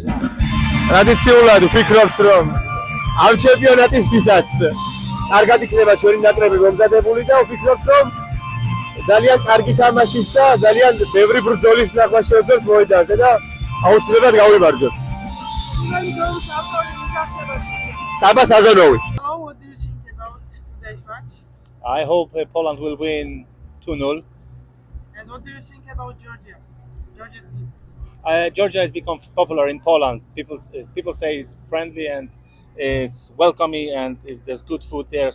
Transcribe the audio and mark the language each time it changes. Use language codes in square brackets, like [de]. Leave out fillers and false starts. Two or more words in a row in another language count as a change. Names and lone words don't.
[ka] ტრადიციულად ვფიქრობთ, რომ ამ ჩემპიონატისთვისაც კარგად იქნება ჩვენი ნაკრები მომზადებული და ვფიქრობთ, რომ ძალიან კარგი თამაშის და ძალიან ბევრი ბრძოლის ნახვა შევძლებთ მოედანზე და აუცილებლად გავიმარჯვებთ. საბა საზონოვი. [en] What do you think about today's match? I hope Poland will win 2-0. And what do you think about Georgia? Georgia's team? Georgia has become popular in Poland. People say it's friendly and it's welcoming and there's good food there.